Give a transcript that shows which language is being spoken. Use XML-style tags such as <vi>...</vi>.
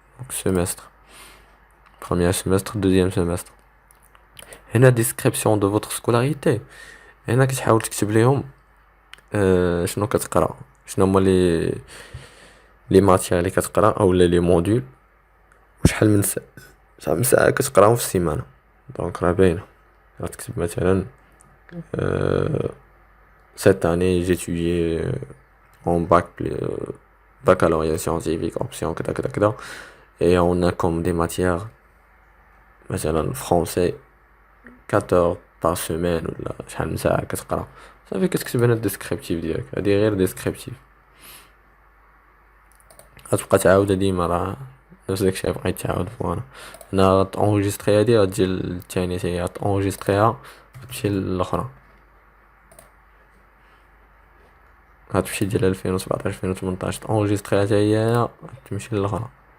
<ar>دونك سيمستر، بروميير سيمستر دوزيام سيمستر. هنا ديسكريبسيون دو فوتر سكولاريتي، هنا كتحاول تكتب ليهم شنو كتقرا، شنو هما لي ماتيير اللي كتقرا اولا لي موديول، وشحال من ساعة، شحال من ساعة كتقراهم في السيمانة. دونك راه باينة، غتكتب مثلا</ar> <fr>cette année j'ai étudié en baccalauréat scientifique option</fr> <ar>كذا كذا كذا،</ar> <fr>et on a comme des matières</fr> <ar>مثلا</ar> <fr>français 4 heures par semaine</fr> <ar>ولا شحال من ساعة كتقرا. صافي كتكتب هنا الديسكريبتيف ديالك، هادي غير ديسكريبتيف. غتبقى تعاودها ديما، راه نفس داكشي بغيت تعاود. فوالا هنا غتونجستري هادي، غتجي للتانية هي غتونجستريها غتمشي للأخرى، غتمشي ديال 2017 2018 تونجستريها حتى هي هنا تمشي للأخرى.</ar>